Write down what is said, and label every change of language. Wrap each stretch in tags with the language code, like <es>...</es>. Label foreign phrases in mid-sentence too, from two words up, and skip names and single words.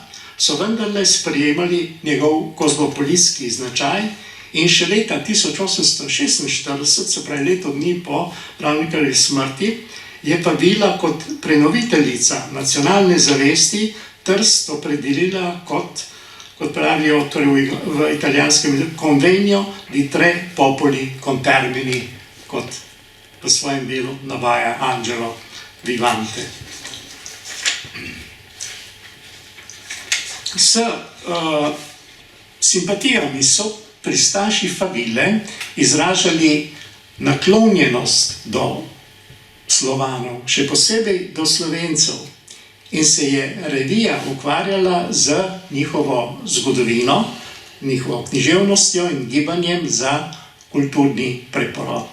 <sl>so vendarle sprejemali njegov kozmopolitski značaj in še leta 1846, se pravi leto dni po Ravnikarjevi smrti, je Favila kot prenoviteljica nacionalne zavesti Trst opredelila kot pravijo torej v italijanskem</sl> <it>convenio di tre popoli contermini,</it> <sl>kot v svojem delu navaja Angelo Vivante. S simpatijami so pristaši Favile izražali naklonjenost do Slovanov, še posebej do Slovencev, in se je revija ukvarjala z njihovo zgodovino, njihovo književnostjo in gibanjem za kulturni preporod.</sl>